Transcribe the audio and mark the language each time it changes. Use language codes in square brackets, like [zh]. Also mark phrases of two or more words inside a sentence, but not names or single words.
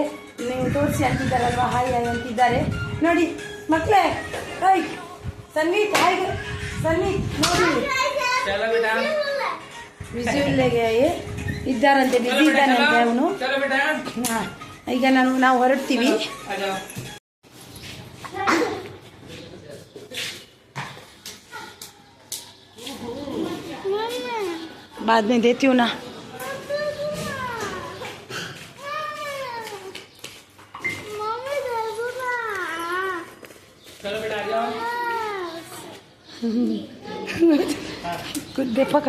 [kn] ನೀವು ತೋರಿಸಿ ಅಂತಿದ್ದಾರಲ್ವ, ಹಾಯ್ ಹಾಯ್ ಅಂತಿದ್ದಾರೆ. ನೋಡಿ ಮಕ್ಕಳೇ, ಹಾಯ್ ಸನ್ವೀತ್, ಹಾಯ್ ಸನ್ವೀತ್. ನೋಡಿ ವಿಜುವಲ್ಗೆ ಇದ್ದಾರಂತೆ, ಬಿಸಿ ಇದ್ದಾನಂತೆ ಅವನು. ಈಗ ನಾವು ಹೊರಡ್ತೀವಿ. [hi] बाद में देती हूँ ना. कुछ दे, पकड़.